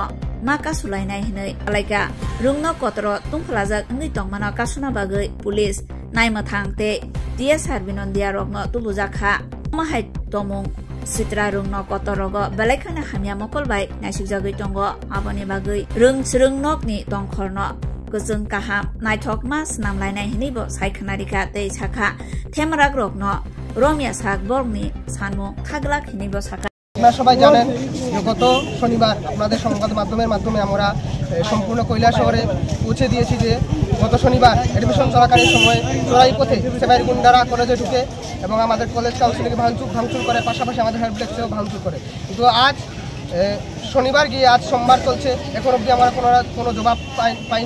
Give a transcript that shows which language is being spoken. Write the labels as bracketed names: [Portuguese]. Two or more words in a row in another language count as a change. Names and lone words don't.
[Kok Borok] maka sulainai hinai alaika rungno kotoro tungphlajak ungui tongmano kasuna bagi police naimathang te TSR binondia rokno tubujakha mahai tomung Sitra rungno kotorogo belaikana hamia mokolbai naisukjagui tongo aboni bagui rungnok ni tongkhorno gojung kaham naithok mas namlainai hinibo saikhanarika tei sakha themrak rokno romia sak borgni sanmu khaglak hinibo sakha [Bangla] আপনারা সবাই জানেন যে গত শনিবার আপনাদের সংবাদ মাধ্যমে আমরা সম্পূর্ণ কৈলাস শহরে পৌঁছে দিয়েছি যে গত শনিবার অ্যাডমিশন চলাকালীন সময় চোরাই পথে সেবাইয়ের গুন্ডারা কলেজে ঢুকে এবং আমাদের কলেজ কাউন্সিলকে ভাঙচুর করে পাশাপাশি আমাদের [English] help desk [Bangla] ভাঙচুর করে কিন্তু আজ শনিবার গিয়ে আজ সোমবার চলছে এখন অবধি আমরা কোনো জবাব পাইনি